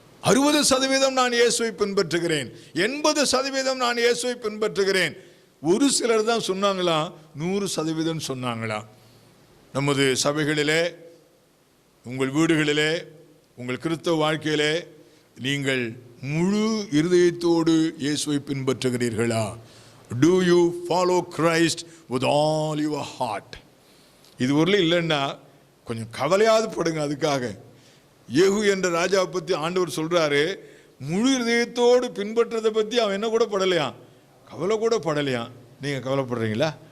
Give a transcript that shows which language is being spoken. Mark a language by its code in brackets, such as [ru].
[ta] 60% நான் இயேசுவை பின்பற்றுகிறேன், 80% நான் இயேசுவை பின்பற்றுகிறேன். ஒரு சிலர் தான் சொன்னாங்களா 100% சொன்னாங்களா. நமது சபைகளிலே, உங்கள் வீடுகளிலே, உங்கள் கிறிஸ்தவ வாழ்க்கையிலே நீங்கள் முழு இருதயத்தோடு இயேசுவை பின்பற்றுகிறீர்களா? [en] Do you follow Christ with all your heart? [ta] இது ஒரு இல்லைன்னா கொஞ்சம் கவலையாவது படுங்க. அதுக்காக ஏகு என்ற ராஜாவை பற்றி ஆண்டவர் சொல்றாரு, முழு இருதயத்தோடு பின்பற்றதை பற்றி அவன் என்ன கூட படலையா, கவலை கூட படலையா. நீங்க கவலைப்படுறீங்களா?